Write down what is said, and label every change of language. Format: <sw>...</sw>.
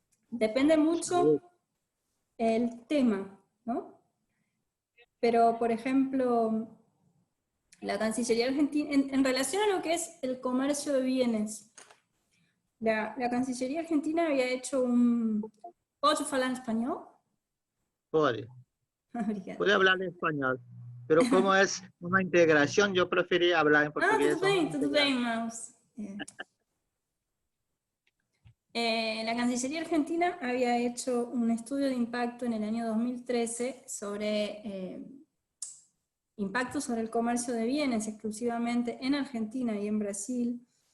<es>Depende mucho el tema, ¿no? Pero, por ejemplo, la Cancillería Argentina, en relación a lo que es el comercio de bienes, la Cancillería Argentina había hecho un... ¿Puedo hablar en español?</es> <pt>Pode. Obrigada. Pode falar em espanhol.</pt> <es>Pero</es> <pt>como é uma integração, eu preferi falar em português. Tudo bem, Maus.</pt> <es>La Cancillería Argentina había hecho un estudio de impacto en el año 2013 sobre impacto sobre el comercio de bienes exclusivamente en Argentina y en Brasil,</es>